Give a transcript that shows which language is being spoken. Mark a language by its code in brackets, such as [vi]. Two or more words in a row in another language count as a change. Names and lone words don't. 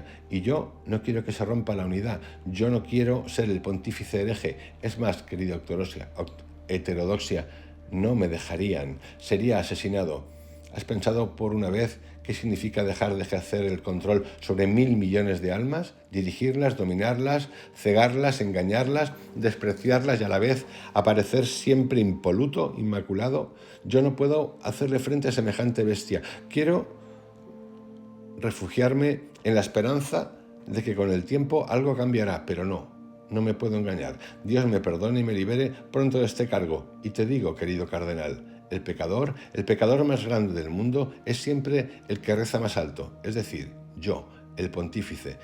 [es] Y yo no quiero que se rompa la unidad. Yo no quiero ser el pontífice hereje. Es más, querido heterodoxia, no me dejarían. Sería asesinado. ¿Has pensado por una vez qué significa dejar de ejercer el control sobre 1.000 millones de almas? Dirigirlas, dominarlas, cegarlas, engañarlas, despreciarlas y a la vez aparecer siempre impoluto, inmaculado. Yo no puedo hacerle frente a semejante bestia. Quiero refugiarme en la esperanza de que con el tiempo algo cambiará, pero no me puedo engañar. Dios me perdone y me libere pronto de este cargo. Y te digo, querido cardenal, el pecador más grande del mundo es siempre el que reza más alto, es decir, yo, el pontífice.